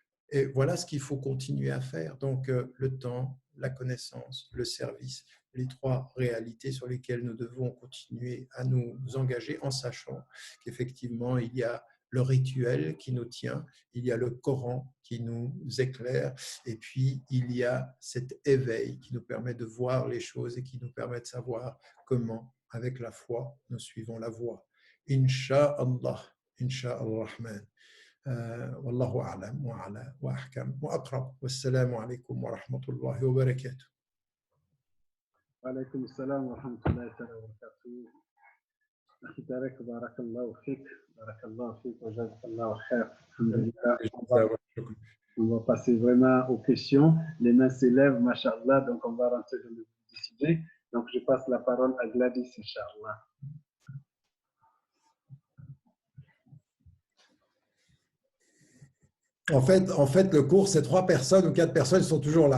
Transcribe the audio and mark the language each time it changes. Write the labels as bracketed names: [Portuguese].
[French] Et voilà ce qu'il faut continuer à faire. Donc, le temps, la connaissance, le service, les trois réalités sur lesquelles nous devons continuer à nous engager en sachant qu'effectivement, il y a le rituel qui nous tient, il y a le Coran qui nous éclaire, et puis il y a cet éveil qui nous permet de voir les choses et qui nous permet de savoir comment, avec la foi, nous suivons la voie. Inch'Allah, Inch'Allah-Rahman. [Arabic] والله أعلم وأعلى وأحكم وأقرب والسلام عليكم ورحمة الله وبركاته. وعليكم السلام ورحمة الله تعالى وبركاته. أخي طارق بارك الله فيك بارك الله فيك وجزاك الله خير. الحمد لله. [French] On va passer vraiment aux questions. Les mains s'élèvent, Masha'Allah, donc on va rentrer dans le sujet. Donc je passe la parole à Gladys, Inch'Allah. En fait, le cours, c'est 3 personnes ou 4 personnes, ils sont toujours là.